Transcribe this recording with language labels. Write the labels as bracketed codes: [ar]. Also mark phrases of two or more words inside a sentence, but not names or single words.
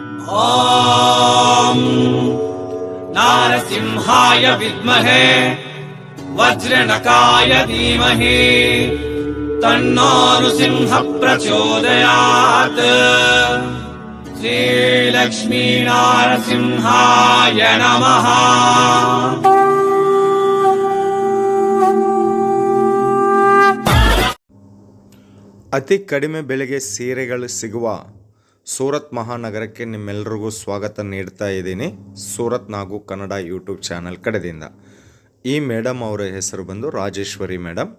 [sa] ॐ नारसिंहाय विद्महे वज्रनकाय धीमहि तन्नो नृसिंह प्रचोदयात्। श्रीलक्ष्मी नारसिंहाय नमः। [kn] ಅತಿ ಕಡಿಮೆ ಬೆಲೆಗೆ ಸೀರೆಗಳು ಸಿಗುವ ಸೂರತ್ ಮಹಾನಗರಕ್ಕೆ ನಿಮ್ಮೆಲ್ಲರಿಗೂ ಸ್ವಾಗತ ನೀಡ್ತಾ ಇದ್ದೀನಿ. ಸೂರತ್ ನಾಗು ಕನ್ನಡ ಯೂಟ್ಯೂಬ್ ಚಾನಲ್ ಕಡೆಯಿಂದ. ಈ ಮೇಡಮ್ ಅವರ ಹೆಸರು ಬಂದು ರಾಜೇಶ್ವರಿ ಮೇಡಮ್.